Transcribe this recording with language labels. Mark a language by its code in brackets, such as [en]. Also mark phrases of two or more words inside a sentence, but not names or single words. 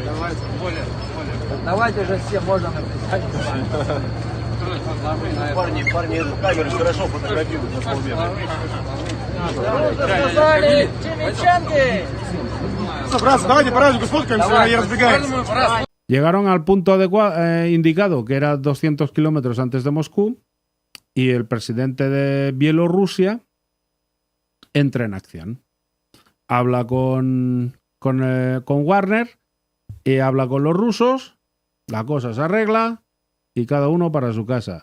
[ru] Давайте же все, можно написать. Парни, эту камеру хорошо фотографируют на полметра. Сказали, чемичанки! Братцы, давайте по радио сфоткаемся и разбегаемся. [es] Llegaron al punto indicado, que era 200 kilómetros antes de Moscú, y el presidente de Bielorrusia entra en acción. Habla con Wagner y habla con los rusos, la cosa se arregla y cada uno para su casa.